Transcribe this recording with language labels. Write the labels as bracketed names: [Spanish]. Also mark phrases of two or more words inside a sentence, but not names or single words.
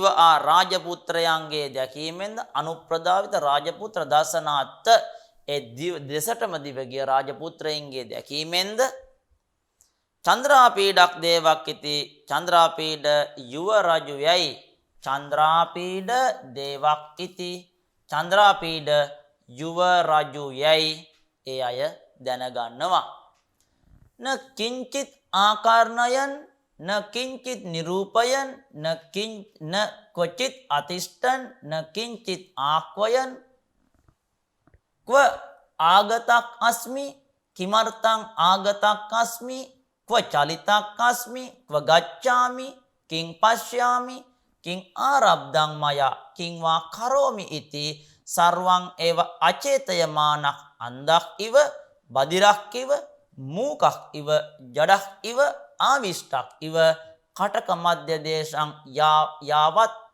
[Sinhala] ආ රාජපුත්‍රයන්ගේ දැකීමෙන්ද [Sanskrit] අනුප්‍රදාවිත රාජපුත්‍ර දර්ශනාත් [Sinhala] ඒ දෙසටම දිව ගිය රාජපුත්‍රයන්ගේ දැකීමෙන්ද [Sanskrit] චන්ද්‍රාපීඩක් දේවක් ඉති [Sinhala] චන්ද්‍රාපීඩ යුව රජු යයි [Sanskrit] චන්ද්‍රාපීඩ දේවක් ඉති [Sinhala] චන්ද්‍රාපීඩ යුව රජු යයි ඒ අය දැනගන්නවා. [Sanskrit] න කිංචිත් ආකර්ණයන් න කිංචිත් නිරූපයන් න කොචිත් අතිෂ්ඨන් න කිංචිත් ආක්වයන් क्व आगतक अस्मि किमर्थं आगतक अस्मि क्व चलितक अस्मि क्व गच्छामि किं पश्यामि किं आरब्धं मया किं वा करोमि इति सर्वं एव अचेतयमानः अंधः इव बधिरः इव मूकः इव जडः इव आविष्टः इव कटक मध्य देशं यावत्